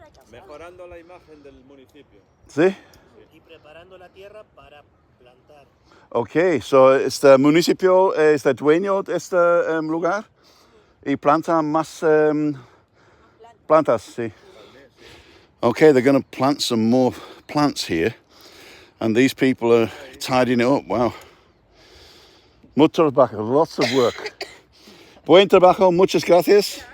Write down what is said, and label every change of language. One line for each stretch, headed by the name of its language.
Spanish: Mejorando la imagen del municipio. ¿Sí? Y preparando la tierra para plantar. Okay, so este municipio es el dueño de este lugar y planta más plantas, sí.
English: Okay, they're going to plant some more plants here, and these people are tidying it up. Wow.
Spanish: Mucho trabajo,
English: lots of work.
Spanish: Buen trabajo, muchas gracias.